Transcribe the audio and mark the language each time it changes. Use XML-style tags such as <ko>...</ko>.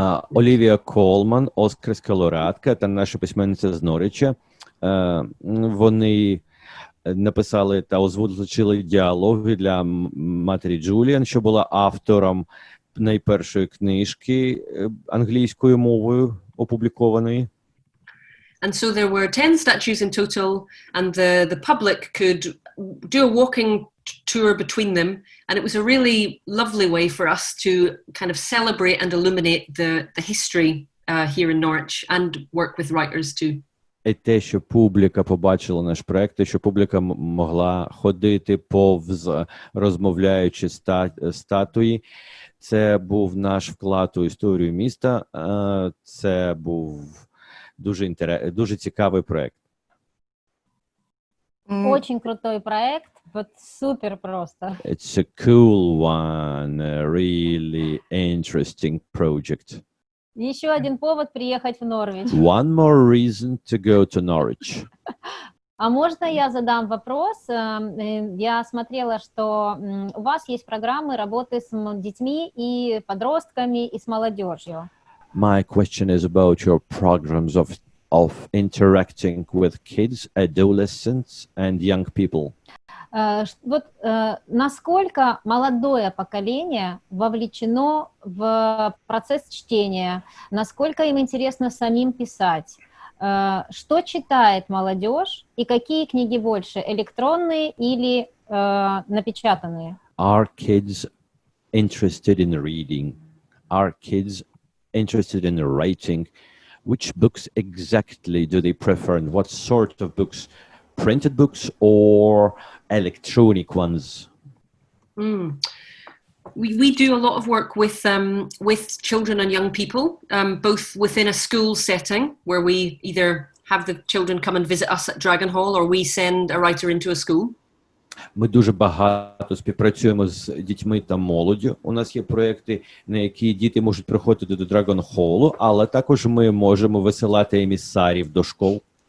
<uk>Олівія Колман, оскарська лауреатка, та наша письменниця з Норвіча. Вони написали та озвучили діалоги для матері Джуліан, що була автором найпершої книжки англійською мовою опублікованої.</uk> <en>And so there were 10 statues in total, and the public could do a walking tour between them, and it was a really lovely way for us to kind of celebrate and illuminate the history here in Norwich and work with writers too.</en> <uk>І те, що публіка побачила наш проект, те, що публіка могла ходити повз розмовляючи статуї, це був наш вклад у історію міста, це був дуже цікавий проект.</uk> <ru>Очень крутой проект, вот супер просто.</ru> <en>It's a cool one, a really interesting project.</en> <ru>Еще один повод приехать в Норвич.</ru> <en>One more reason to go to Norwich.</en> <ru>А можно я задам вопрос? Я смотрела, что у вас есть программы работы с детьми и подростками, и с молодежью.</ru> <en>My question is about your programs of interacting with kids, adolescents, and young people.</en> <ru>Вот насколько молодое поколение вовлечено в процесс чтения, насколько им интересно самим писать, что читает молодежь и какие книги больше, электронные или напечатанные?</ru> <en>Are kids interested in reading? Are kids interested in writing? Which books exactly do they prefer, and what sort of books? Printed books or electronic ones? We do a lot of work with children and young people, both within a school setting where we either have the children come and visit us at Dragon Hall or we send a writer into a school.</en> <uk>Ми дуже багато співпрацюємо з дітьми та молоддю. У нас є проекти, на які діти можуть приходити до Dragon Hall, але також ми можемо висилати емісарів до школ.</uk>